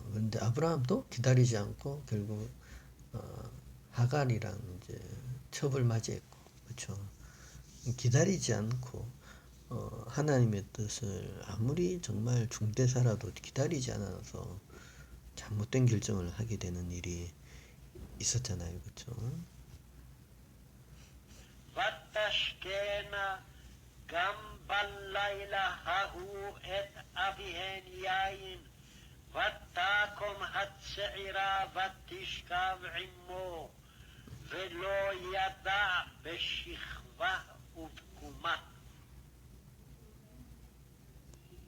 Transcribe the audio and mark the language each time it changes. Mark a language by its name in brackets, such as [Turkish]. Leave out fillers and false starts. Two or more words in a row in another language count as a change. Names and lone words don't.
[Korean] 그런데 아브라함도 기다리지 않고 결국 하갈이랑 이제 첩을 맞이했고 그렇죠. 기다리지 않고 하나님의 뜻을 아무리 정말 중대사라도 기다리지 않아서 잘못된 결정을 하게 되는 일이 있었잖아요. 그렇죠? [Hebrew] ותשקנה גם בלילה ההוא את אביהן יין, ותקום הצעירה ותשכב עמו, ולא ידע בשכבה ובקומה.